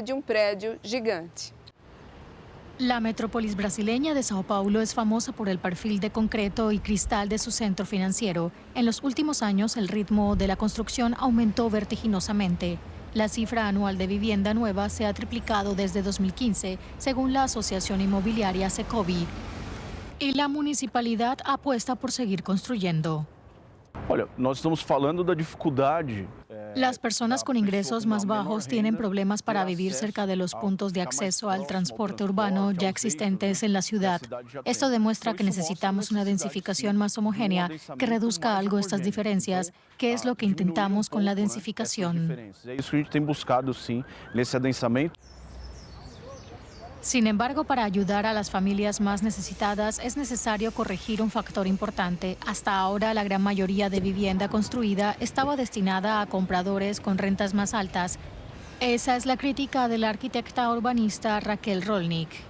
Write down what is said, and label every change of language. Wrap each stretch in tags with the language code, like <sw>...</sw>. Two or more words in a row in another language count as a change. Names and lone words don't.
<es>La metrópolis brasileña de Sao Paulo es famosa por el perfil de concreto y cristal de su centro financiero. En los últimos años, el ritmo de la construcción aumentó vertiginosamente. La cifra anual de vivienda nueva se ha triplicado desde 2015, según la Asociación Inmobiliaria Secovi. Y la municipalidad apuesta por seguir construyendo.</es> <pt>Olha, nós estamos falando da dificuldade.</pt> <es>Las personas con ingresos más bajos tienen problemas para vivir cerca de los puntos de acceso al transporte urbano ya existentes en la ciudad. Esto demuestra que necesitamos una densificación más homogénea que reduzca algo estas diferencias, que es lo que intentamos con la densificación.</es> <pt>É isso que a gente tem buscado, sim, nesse adensamento.</pt> <es>Sin embargo, para ayudar a las familias más necesitadas es necesario corregir un factor importante. Hasta ahora, la gran mayoría de vivienda construida estaba destinada a compradores con rentas más altas. Esa es la crítica de la arquitecta urbanista Raquel Rolnick.</es>